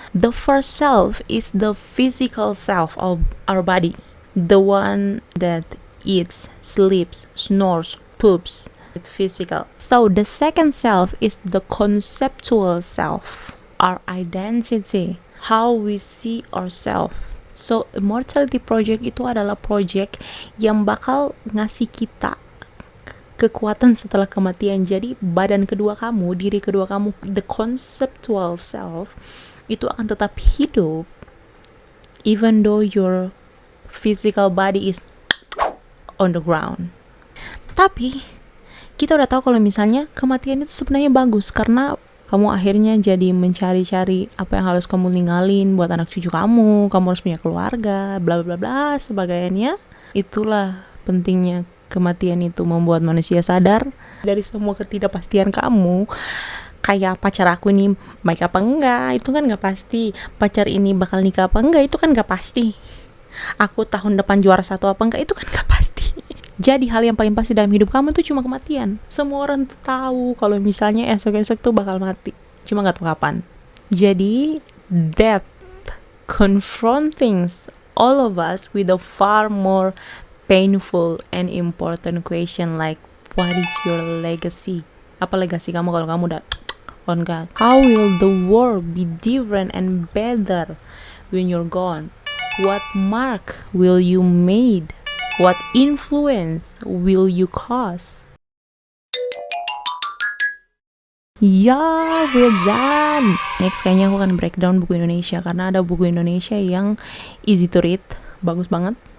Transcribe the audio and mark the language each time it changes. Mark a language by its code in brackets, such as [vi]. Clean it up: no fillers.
[en] The first self is the physical self of our body. The one that eats, sleeps, snores, poops. It's physical. So the second self is the conceptual self. Our identity. How we see ourselves. [id] So, Immortality Project itu adalah project yang bakal ngasih kita kekuatan setelah kematian. Jadi, badan kedua kamu, diri kedua kamu, the conceptual self, itu akan tetap hidup [en] even though your physical body is on the ground. [id] Tapi, kita udah tahu kalau misalnya kematian itu sebenarnya bagus karena kamu akhirnya jadi mencari-cari apa yang harus kamu ninggalin buat anak cucu kamu harus punya keluarga, bla bla bla sebagainya. Itulah pentingnya kematian itu, membuat manusia sadar dari semua ketidakpastian kamu. Kayak pacar aku nih baik apa enggak, itu kan gak pasti. Pacar ini bakal nikah apa enggak, itu kan gak pasti. Aku tahun depan juara 1 apa enggak, itu kan gak pasti. Jadi hal yang paling pasti dalam hidup kamu tuh cuma kematian. Semua orang tuh tahu kalau misalnya esok-esok tuh bakal mati, cuma gak tahu kapan. [en] Jadi death confronting all of us with a far more painful and important question like, what is your legacy? [id] Apa legasi kamu kalau kamu udah on God? [en] How will the world be different and better when you're gone? What mark will you made? What influence will you cause? Ya, we're done. [id] Next kayaknya aku akan breakdown buku Indonesia karena ada buku Indonesia yang [en] easy to read, [id] bagus banget.